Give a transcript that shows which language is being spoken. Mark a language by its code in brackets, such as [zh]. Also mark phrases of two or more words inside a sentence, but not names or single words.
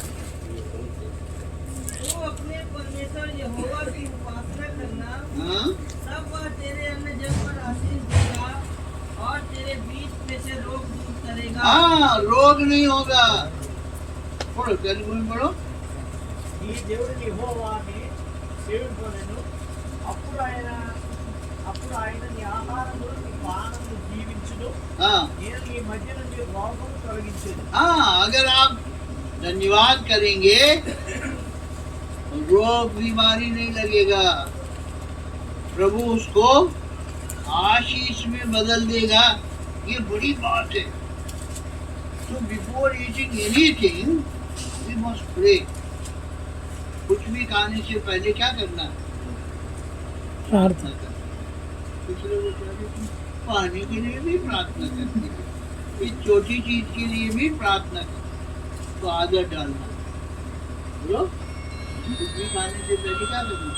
[hi] तू अपने परमेश्वर यहोवा की उपासना करना, हाँ, तब वह तेरे अन्य जन पर आशीष देगा और तेरे बीच में से रोग दूर करेगा। हाँ, रोग नहीं होगा। पढ़ो, तेलुगु में पढ़ो। [te] ఈ దేవుడిని యెహోవాని సేవింపనెను. అప్పుడు ఆయన నీ ఆహారమును నీ పానమును దీవించును. [hi] हाँ, [te] నేను నీ మధ్య నుండి రోగమును తొలగించెను. [hi] हाँ, अगर आप धन्यवाद करेंगे रोग बीमारी नहीं लगेगा, प्रभु उसको आशीष में बदल देगा। ये बड़ी बात है। [en] तो before eating anything we must pray। [hi] कुछ भी खाने से पहले क्या करना? प्रार्थना करना। कुछ लोग कहते हैं पानी के लिए भी प्रार्थना करते हैं, इस छोटी चीज के लिए भी प्रार्थना करते। तो आदत डालना, बोलो कुछ भी खाने से पहले क्या करना?